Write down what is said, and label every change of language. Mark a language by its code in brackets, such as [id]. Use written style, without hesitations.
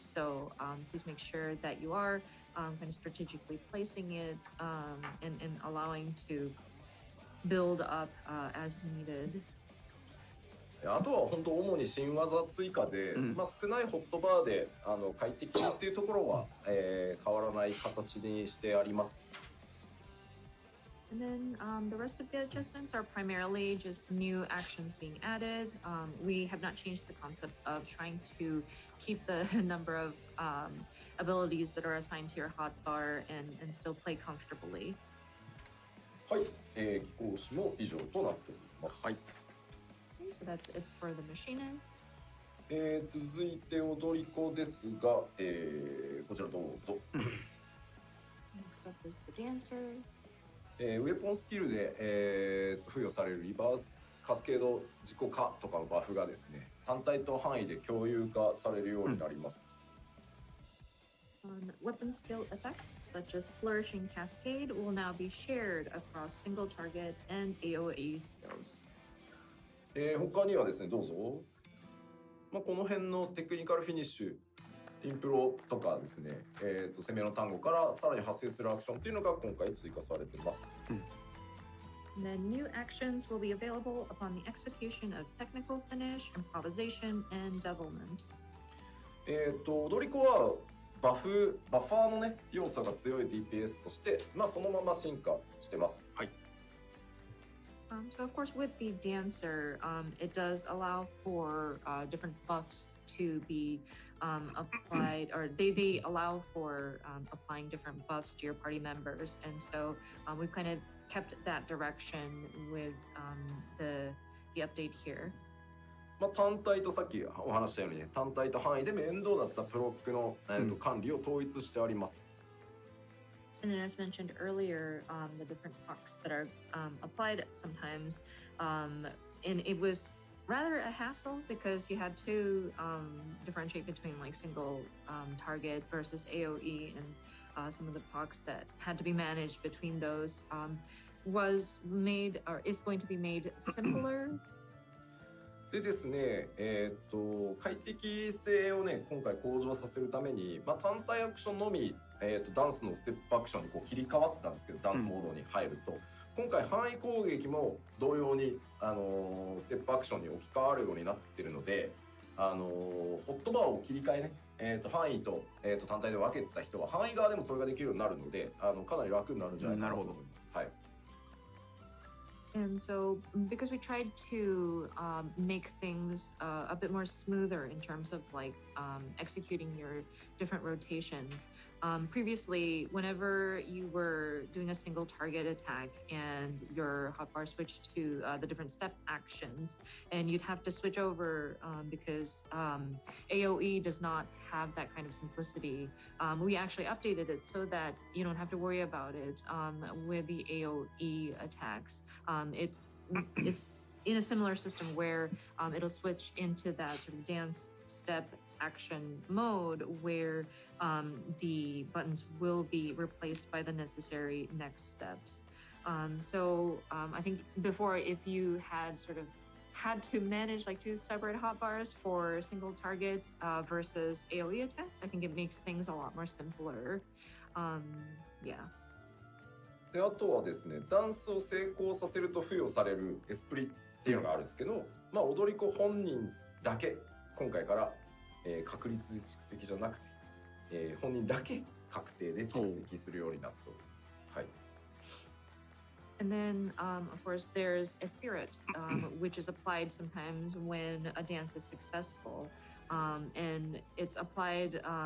[en] So please make sure that you are kind of strategically placing it and allowing to build up as needed. [ja] あとは本当主に新技追加で、少ないホットバーで快適にっていうところは、変わらない形にしてあります。 [en] And then the rest of the adjustments are primarily just new actions being added. We have not changed the concept of trying to keep the number of abilities that are assigned to your hotbar and still play comfortably. [ja] はい、貴公子も以上となっております。はい。 [en] Okay, so that's it for the machinist. [ja] 続いて踊り子ですが、こちらどうぞ。 [en] Next up is the dancer. [ja] ウェポンスキルで、付与されるリバースカスケード自己化とかのバフがですね、単体と範囲で共有化されるようになります。 [en] Weapon skill effects such as Flourishing Cascade will now be shared across single target and AoE skills. [ja] 他にはですね、どうぞ。この辺のテクニカルフィニッシュ、インプロとかですね、攻めの単語からさらに発生するアクションというのが今回追加されています。 [en] And then new actions will be available upon the execution of technical finish, improvisation, and devilment. [ja] 踊り子はバファーのね要素が強い DPS として、そのまま進化してます。はい。 [en] So of course with the dancer, it does allow for different buffs to be applied, or they allow for applying different buffs to your party members, and so we've kind of kept that direction with the update here. [ja] 単体とさっきお話したようにね、単体と範囲で面倒だったプロックの、管理を統一してあります。 [en] And then, as mentioned earlier, the different pucks that are applied sometimes, and it was rather a hassle because you had to differentiate between like single target versus AoE, and some of the pucks that had to be managed between those was made or is going to be made simpler. [ja] でですね、快適性をね今回向上させるために、単体アクションのみ、ダンスのステップアクションにこう切り替わってたんですけど、ダンスモードに入ると、今回範囲攻撃も同様に、ステップアクションに置き換わるようになってるので、ホットバーを切り替えね、範囲と、単体で分けてた人は範囲側でもそれができるようになるので、かなり楽になるんじゃないかなと思います。はい。 [en] And so, because we tried to make things a bit more smoother in terms of like executing your different rotations, previously, whenever you were doing a single target attack and your hotbar switched to the different step actions, and you'd have to switch over because AoE does not have that kind of simplicity. We actually updated it so that you don't have to worry about it with the AoE attacks. It's in a similar system where it'll switch into that sort of dance step action mode where the buttons will be replaced by the necessary next steps. So I think before, if you had sort of had to manage like two separate hotbars for single targets versus AoE attacks, I think it makes things a lot more simpler. Yeah. [ja] であとはですね、ダンスを成功させると付与されるエスプリっていうのがあるんですけど、踊り子本人だけ今回から、確率で蓄積じゃなくて、本人だけ確定で蓄積するようになっております。はい。 [en] And then, of course, there's a spirit, which is applied sometimes when a dance is successful, and it's applied.